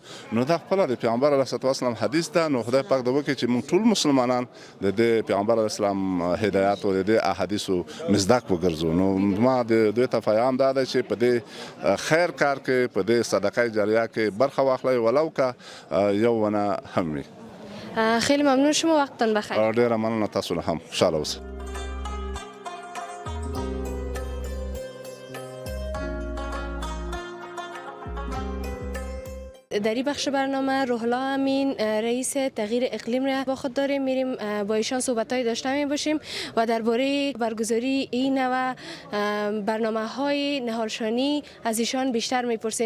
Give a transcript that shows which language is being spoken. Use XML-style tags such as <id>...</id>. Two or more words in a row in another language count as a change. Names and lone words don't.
<ps>نو دا خپله د پیغمبر</ps> <ar>علیه الصلاة والسلام</ar> <ps>حدیث ده. نو خدای پاک دې وکړي چې موږ ټول مسلمانان د دې پیغمبر</ps> <ar>علیه السلام</ar> <ps>هدایات او د دې احادیثو مصداق وګرځو. نو ما د دوی ته پیغام دا دی چې په دې خیر کار کې، په دې صدقه جاریه کې برخه واخلئ، ولو که یو ونه هم وي.</ps> <fa>خیلی ممنون شما، وقتتان بخیر.</fa> <ps>ډیره مننه، تاسو له هم خوشحاله اوسئ.</ps> <fa>در این بخش برنامه روح الله امین، رئیس تغییر اقلیم را با خود داریم. میریم با ایشان صحبت‌های داشته می باشیم و درباره برگزاری این و برنامه‌های نهالشانی از ایشان بیشتر میپرسیم.</fa>